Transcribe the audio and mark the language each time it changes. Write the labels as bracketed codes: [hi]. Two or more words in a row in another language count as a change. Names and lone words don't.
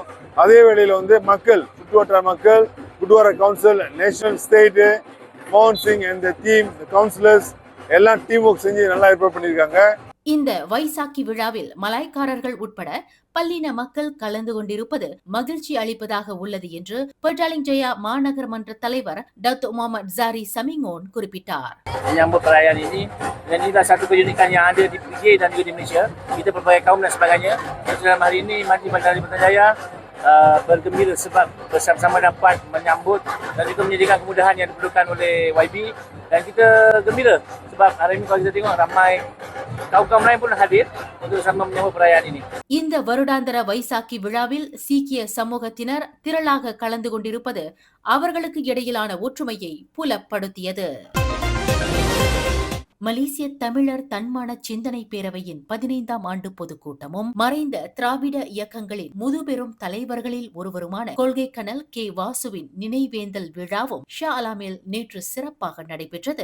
[ta] அதே வேளையில் மக்கள், சுற்றுவட்டார மக்கள், குர்த்வாரா கவுன்சில், [en] national state, [ta] மோகன் சிங் [en] and team, [ta] கவுன்சிலர்ஸ் எல்லாம் [en] team work [ta] செஞ்சு நல்லா ஏற்பாடு பண்ணியிருக்காங்க. இந்த வைசாக்கி விழாவில் மலாய்க்காரர்கள் உட்பட பல்லின மக்கள் கலந்து கொண்டிருப்பது மகிழ்ச்சி அளிப்பதாக உள்ளது என்று பட்டாலிங் ஜெயா மாநகர் மன்ற தலைவர் டத்து முகமது ஜாஹரி சமிங்கோன் குறிப்பிட்டார். [ms] Menyambut perayaan ini, dan inilah satu keunikan yang ada di PJ dan juga di Malaysia. Kita pelbagai kaum dan sebagainya. Dalam hari ini, Majlis Bandar Putrajaya bergembira sebab bersama-sama dapat menyambut dan juga menyediakan kemudahan yang diperlukan oleh YB. Dan kita gembira sebab hari ini kalau kita tengok ramai kaum-kaum lain pun hadir untuk sama menyambut perayaan ini. [ta] இந்த வருடாந்திர வைசாக்கி விழாவில் சீக்கிய சமூகத்தினர் திரளாக கலந்து கொண்டிருப்பது அவர்களுக்கு இடையிலான ஒற்றுமையை புலப்படுத்தியது. மலேசிய தமிழர் தன்மான சிந்தனை பேரவையின் 15ஆம் ஆண்டு பொதுக்கூட்டமும் மறைந்த திராவிட இயக்கங்களின் முதுபெரும் தலைவர்களில் ஒருவருமான கொள்கை கனல் கே வாசுவின் நினைவேந்தல் விழாவும் ஷா அலாமில் நேற்று சிறப்பாக நடைபெற்றது.